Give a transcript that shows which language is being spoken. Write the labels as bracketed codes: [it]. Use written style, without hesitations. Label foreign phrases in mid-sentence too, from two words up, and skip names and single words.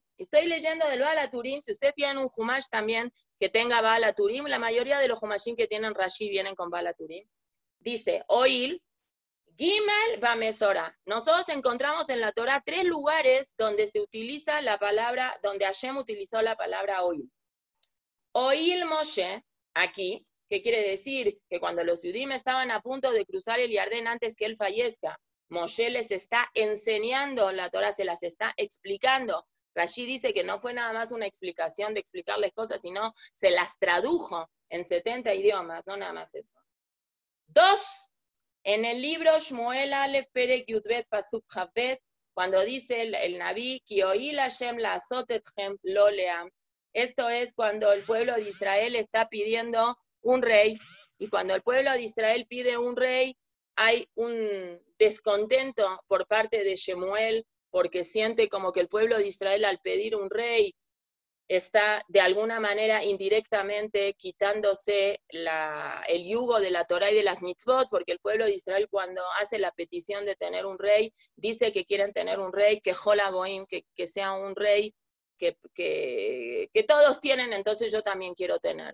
[es] Estoy leyendo del Baal HaTurim, si usted tiene un Humash también que tenga Baal HaTurim, la mayoría de los Humashim que tienen Rashi vienen con Baal HaTurim, dice oil, [he] גימל במסורה. [es] Nosotros encontramos en la Torah 3 lugares donde se utiliza la palabra, donde Hashem utilizó la palabra oil. [he] הואיל משה, [es] aquí, ¿qué quiere decir? Que cuando los Yudim estaban a punto de cruzar el Yardén antes que él fallezca, Moshe les está enseñando, la Torah se las está explicando. Rashi dice que no fue nada más una explicación de explicarles cosas, sino se las tradujo en 70 idiomas, no nada más eso. 2. En el libro [he] שמואל א׳ פרק י״ב פסוק כ״ב, [es] cuando dice el Naví, [he] כי הואיל ה׳ לעשות אתכם לו לעם, [es] esto es cuando el pueblo de Israel está pidiendo un rey, y cuando el pueblo de Israel pide un rey, hay un descontento por parte de Shemuel, porque siente como que el pueblo de Israel al pedir un rey está de alguna manera indirectamente quitándose el yugo de la Torah y de las mitzvot, porque el pueblo de Israel cuando hace la petición de tener un rey, dice que quieren tener un rey, que [he] ככל הגויים, [es] que sea un rey que todos tienen, entonces yo también quiero tener.